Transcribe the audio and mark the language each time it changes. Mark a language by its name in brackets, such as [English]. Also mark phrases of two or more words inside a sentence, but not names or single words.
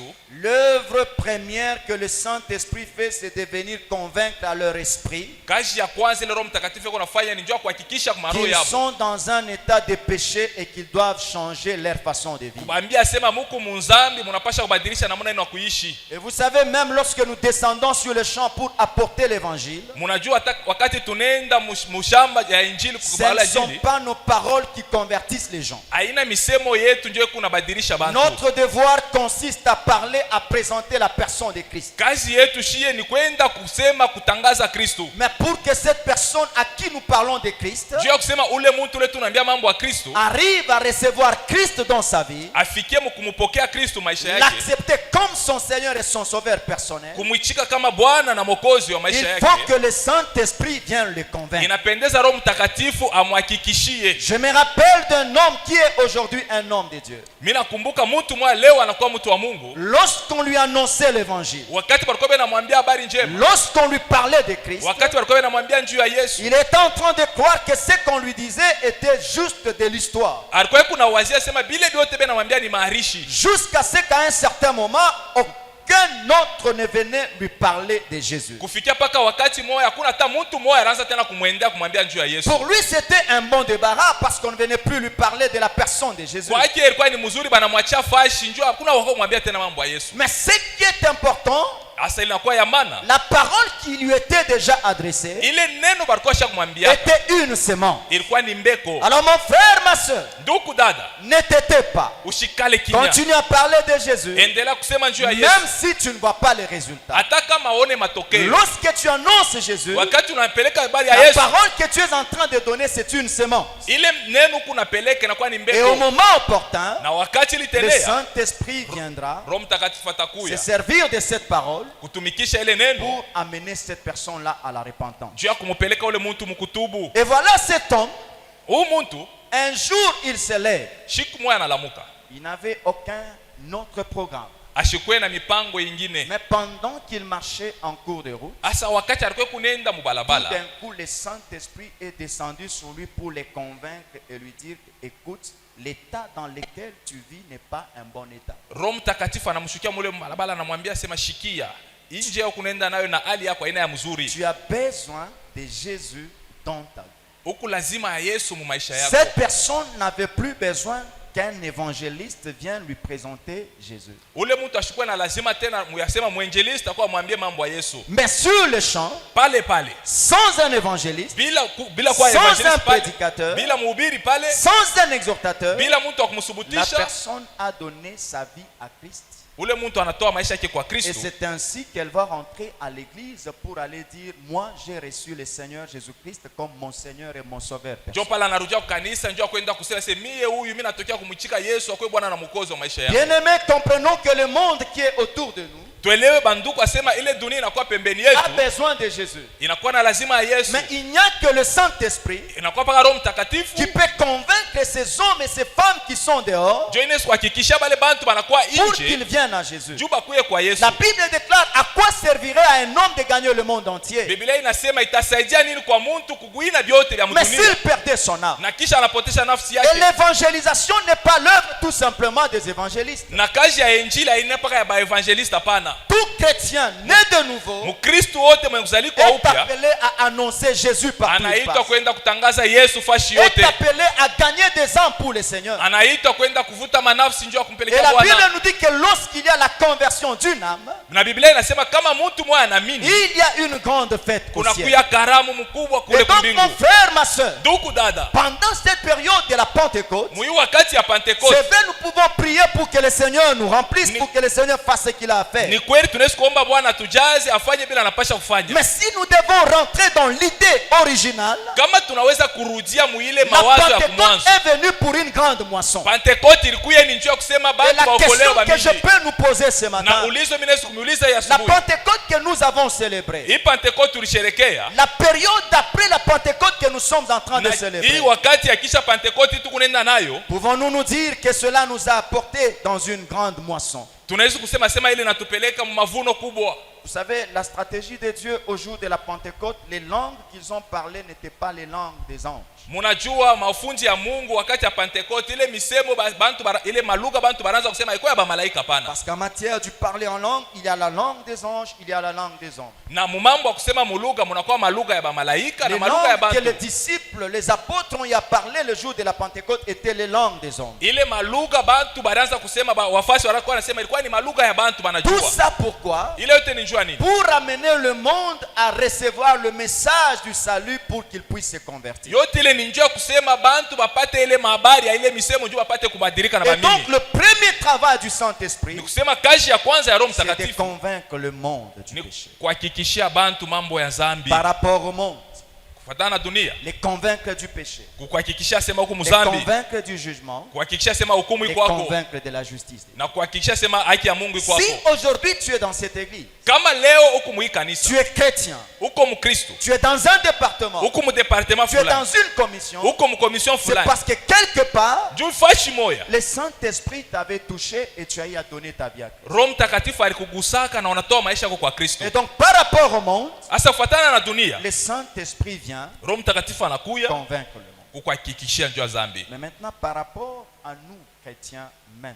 [French] l'œuvre première que le Saint-Esprit fait, c'est de venir convaincre à leur esprit [Swahili] kazi ya kwanza ile Roho Mtakatifu anafanya ni njoo kuhakikisha kwa roho [French] qu'ils [Swahili] yao, [French] sont dans un état de péché et qu'ils doivent changer leur façon de vivre. [Swahili] kuambia sema muko munzambi, munapasha kubadilisha namna yenu ya kuishi. [French] Et vous savez, même lorsque nous descendons sur le champ pour apporter l'évangile, [Swahili] Munajua hata wakati tunaenda mushamba ya injili [French] ce [Swahili] kukubala [French] ne sont [Swahili] injili, [French] pas nos paroles qui convertissent les gens. [Swahili] haina misemo yetu njoo kunabadilisha bantu. [French] Notre devoir consiste à parler, à présenter la personne de Christ. [Swahili] Kazi yetu shie ni kwenda kusema kutangaza Kristo. [French] Mais pour que cette personne à qui nous parlons de Christ [Swahili] Njoo kusema ule mtu ule tunaambia mambo ya Kristo [French] arrive à recevoir Christ dans sa vie, [Swahili] afikie kumupokea Kristo maisha yake, [French] l'accepter comme son Seigneur et son Sauveur personnel, [Swahili] kumwichika kama Bwana na Mwokozi wa [French] il [Swahili] maisha [French] faut [Swahili] yake, [French] que le Saint-Esprit vienne le convaincre. [Swahili] inapendeza Roho Mtakatifu amhakikishie. [French] Je me rappelle d'un homme qui est aujourd'hui un homme de Dieu. [Swahili] Mimi nakumbuka mtu mmoja leo anakuwa mtu wa Mungu. [French] Lorsqu'on lui annonçait l'évangile, [Swahili] Wakati walikuwa wanamwambia habari njema, [French] lorsqu'on lui parlait de Christ, [Swahili] wakati walikuwa wanamwambia njuu ya Yesu, [French] il était en train de croire que ce qu'on lui disait était juste de l'histoire. [Swahili] alikuwa kuna wazia sema bile vyote bena mwambia ni maharishi, [French] Jusqu'à ce qu'à un certain moment, aucun autre ne venait lui parler de Jésus. [Swahili] kufikia paka wakati moja hakuna hata mtu moja anaanza tena kumwendea kumwambia njuu ya Yesu. [French] Pour lui, c'était un bon débarras parce qu'on ne venait plus lui parler de la personne de Jésus. [Swahili] Kwa hiyo ilikuwa ni mzuri, bana mwachia fashi njoo, hakuna wako kumwambia tena mambo ya Yesu. [French] Mais ce qui est important, [Swahili] asa inakuwa ya maana. [French] la parole qui lui était déjà adressée [Swahili] Ile neno balikuwa shakumwambia [French] était une semence. [Swahili] ilikuwa ni mbeko. [French] Alors mon frère, ma soeur, [Swahili] Ndugu dada, [French] ne t'étais pas. [Swahili] ushikale kimya. [French] Continue à parler de Jésus, [Swahili] Endelea kusema njoo ya Yesu. [French] même si tu ne vois pas les résultats. [Swahili] Hata kama uone matokeo. [French] Lorsque tu annonces Jésus, [Swahili] Wakati unampeleka habari ya [French] la [Swahili] Yesu, [French] parole que tu es en train de donner, c'est une semence. [Swahili] ile neno kunapeleka inakuwa ni [French] Et au [Swahili] mbeko. [French] moment opportun, [Swahili] Na wakati [French] le [Swahili] litendea, [French] Saint-Esprit viendra [Swahili] Roho Mtakatifu [French] se [Swahili] atakuya [French] servir de cette parole [Swahili] kutumikisha ile neno [French] pour amener cette personne-là à la repentance. [Swahili] juu ya kumupeleka ule muntu mkutubu. [French] Et voilà cet homme, [Swahili] Huyu muntu [French] un jour il se lève. [Swahili] siku moja analamuka, [French] Il n'avait aucun autre programme. [Swahili] ashikwe na mipango ingine. [French] Mais pendant qu'il marchait en cours de route, [Swahili] Asa wakati alikuwa kunenda [French] tout [Swahili] mubalabala, [French] d'un coup, le Saint-Esprit est descendu sur lui pour les convaincre et lui dire, écoute, l'état dans lequel tu vis n'est pas un bon état. [Swahili] Roho Mtakatifu anamshukia mule mubalabala, anamwambia sema, shikia inje ya kunenda nayo na hali yako aina ya mzuri. [French] Tu as besoin de Jésus dans ta vie. [Swahili] Huku lazima ya Yesu mu maisha yako. [French] Cette personne n'avait plus besoin qu'un évangéliste vienne lui présenter Jésus. [Swahili] Ule mtu ashikwe na lazima tena muyasema mwenjelista kwa mwambie mambo ya Yesu. [French] Mais sur le champ, [Swahili] Pale pale. [French] sans un évangéliste, [Swahili] Bila kwa [French] sans un [Swahili] evangelist pale. [French] prédicateur, [Swahili] Bila mhubiri pale. [French] sans un exhortateur, [Swahili] Bila mtu wa [French] la [Swahili] kumsubutisha. [French] personne a donné sa vie à Christ. [Swahili] Ule mtu anatoa maisha yake kwa [French] Et [Swahili] Kristo. [French] c'est ainsi qu'elle va rentrer à l'église pour aller dire, moi j'ai reçu le Seigneur Jésus-Christ comme mon Seigneur et mon Sauveur. [Swahili] Njoo pale anarudia kwa kanisa, njoo kwenda kusema sema mie huyu mimi natokea kumchika Yesu akwe Bwana na Mwokozi wa maisha yangu. [French] Bien-aimés, comprenons que le monde qui est autour de nous [Swahili] Tuelewe banduku asema ile dunia inakuwa pembeni [French] a [Swahili] yetu. [French] besoin de Jésus. [Swahili] Inakuwa na lazima ya Yesu. [French] Mais il n'y a que le Saint-Esprit [Swahili] Inakuwa paka Roho Mtakatifu. [French] qui peut convaincre ces hommes et ces femmes qui sont dehors [Swahili] Njoo Yesu kuhakikisha bale bantu banakuwa [French] pour [Swahili] nje. [French] qu'ils viennent à Jésus. [Swahili] Juu bakuye kwa Yesu. [French] La Bible déclare à quoi servirait à un homme de gagner le monde entier. [Swahili] Biblia inasema itasaidia nini kwa mtu kuguina vyote vya [French] Mais [Swahili] dunia. [French] s'il perdait son âme. [Swahili] Na kisha anapotesha nafsi [French] Et [Swahili] yake. [French] l'évangélisation n'est pas l'œuvre tout simplement des évangélistes. [Swahili] Na kazi ya injili haina paka ya baevangelista hapana. [French] Tout chrétien né de nouveau [Swahili] Mkristo wote mwenye kuzalikwa [French] est [Swahili] upya [French] appelé à annoncer Jésus partout où il [Swahili] anaitwa [French] passe. [Swahili] kwenda kutangaza Yesu fashi [French] Est [Swahili] yote. [French] appelé à gagner des âmes pour le Seigneur. [Swahili] Anaitwa kwenda kuvuta manafsi njoo [French] Et [Swahili] kumpelekea [French] la Bible [Swahili] Bwana. [French] nous dit que lorsqu'il y a la conversion d'une âme, [Swahili] Na Biblia inasema kama mtu mmoja anaamini [French] il y a une grande fête au [Swahili] kuna [French] ciel. [Swahili] kuya karamu mkubwa [French] Et [Swahili] kule [French] donc [Swahili] kumbingu. [French] mon frère, ma soeur, [Swahili] Ndugu dada, [French] pendant cette période de la Pentecôte, [Swahili] mwi wakati ya [French] c'est [Swahili] Pentecoste [French] vrai, nous pouvons prier pour que le Seigneur nous remplisse, pour que le Seigneur fasse ce qu'il a à faire. [Swahili] ni kweli tunaweza kuomba Bwana tujaze afanye bila anapasha kufanya. [French] Mais si nous devons rentrer dans l'idée originale, [Swahili] Kama tunaweza kurudia muile [French] la [Swahili] mawazo ya [French] Pentecôte [Swahili] kumwanzo. [French] est venue pour une grande moisson. [Swahili] Pentecoste ilikuwa ni njoo kusema [French] Et [Swahili] bantu [French] la question [Swahili] waokolewa [French] que je [Swahili] bamingi. [French] peux nous poser ce [Swahili] Na [French] matin, [Swahili] ulizo mimi naweza kumuuliza ya [French] la [Swahili] asubuhi. [French] Pentecôte que nous avons célébrée, [Swahili] Hii Pentecoste tulisherekea. [French] la période d'après la Pentecôte que nous sommes en train de [Swahili] Na hii [French] célébrer, [Swahili] wakati ya kisha Pentecoste tukunenda nayo, [French] pouvons-nous nous dire que cela nous a apporté dans une grande moisson? [Swahili] tunaweza kusema sema ile natupeleka mavuno kubwa. [French] Vous savez, la stratégie de Dieu au jour de la Pentecôte, les langues qu'ils ont parlées n'étaient pas les langues des anges. [Swahili] Munajua mafunzi ya Mungu wakati ya Pentecoste ile misemo bantu ile maluga bantu banaanza kusema iko ya ba malaika pana. [French] Parce qu'en matière du parler en langue, il y a la langue des anges, il y a la langue des hommes. [Swahili] Na mumambo ya kusema muluga munakuwa maluga ya ba malaika [French] Les [Swahili] na maluga ya [French] langues que les [Swahili] bantu. [French] disciples, les apôtres ont y a parlé le jour de la Pentecôte étaient les langues des hommes. [Swahili] Ile maluga bantu banaanza kusema wafasi wanakuwa wanasema ilikuwa ni maluga ya bantu [French] Tout [Swahili] banajua. [French] ça pourquoi? [Swahili] Ile yote ni njua nini? [French] Pour amener le monde à recevoir le message du salut pour qu'il puisse se convertir. [Swahili] Yote ile ni njua kusema bantu bapate ile mahabari ya ile misemo njua bapate kubadilika na [French] Et donc [Swahili] bamini. [French] le premier travail du Saint-Esprit, [Swahili] Ni kusema kazi ya kwanza ya Roho [French] c'est de [Swahili] Mtakatifu [French] convaincre le monde du [Swahili] ni [French] péché. [Swahili] kuhakikishia bantu mambo ya zambi. [French] Par rapport au monde, [Swahili] Kufuatana na dunia, [French] les convaincre du péché, [Swahili] kuhakikishia sema hukumu [French] les [Swahili] zambi, [French] convaincre du jugement, [Swahili] kuhakikishia sema hukumu [French] les [Swahili] iko kwako [French] convaincre de la justice. [Swahili] na kuhakikishia sema haki ya Mungu iko [French] Si [Swahili] kwako. [French] aujourd'hui tu es dans cette église, [Swahili] Kama leo huko mu kanisa, [French] tu es chrétien, [Swahili] huko Mkristo, [French] tu es dans un département, [Swahili] huko mu departement [French] tu es dans [Swahili] fulani, [French] une commission, [Swahili] huko mu commission [French] c'est [Swahili] fulani, [French] parce que quelque part, [Swahili] juu fashi moya [French] le Saint-Esprit t'avait touché et tu as eu à donner ta vie à Christ. [Swahili] Roho Mtakatifu alikugusaka na unatoa maisha yako kwa Kristo. [French] Et donc par rapport au monde, [Swahili] Asa kufuatana na dunia, [French] le Saint-Esprit vient [Swahili] Roho Mtakatifu anakuya [French] convaincre le monde. [Swahili] kukuhakikishia njoo zambi. [French] Mais maintenant par rapport à nous, chrétiens, maintenant,